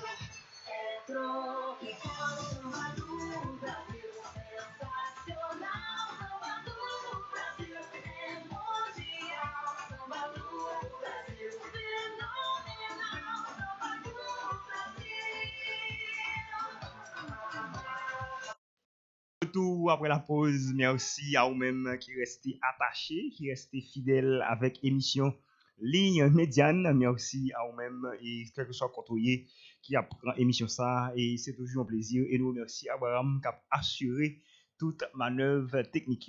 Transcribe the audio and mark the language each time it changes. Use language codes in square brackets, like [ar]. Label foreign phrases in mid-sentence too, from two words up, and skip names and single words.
[pt] É tropical, samba do Brasil, sensacional, samba do Brasil, é mundial, samba do Brasil, fenomenal, samba do Brasil. [fr] Tout après la pause, merci à vous-même qui restez attachés, qui restez fidèles avec émission Ligne Médiane. Merci à vous-même et quel que soit côté qui apprend émission ça et c'est toujours un plaisir et nous remercions Abraham qui a assuré toute manœuvre technique.